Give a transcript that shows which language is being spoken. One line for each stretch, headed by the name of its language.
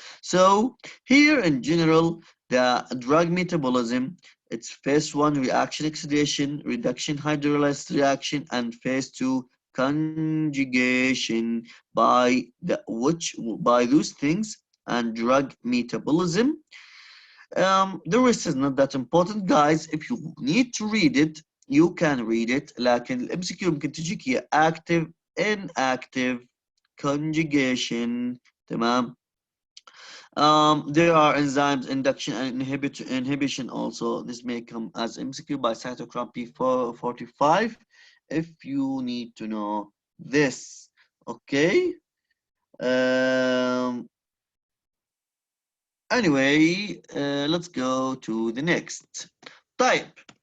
English: So here in general, the drug metabolism, it's phase 1 reaction oxidation, reduction hydrolysis reaction, and phase 2 conjugation by those things and drug metabolism. The rest is not that important guys. If you need to read it you can read it.
Arabic: لكن الام سي كيو ممكن تجيك هي
English: active inactive conjugation.
Arabic: تمام.
English: There are enzymes induction and inhibition also. This may come as MCQ by cytochrome P45 if you need to know this. Okay. Anyway, let's go to the next type.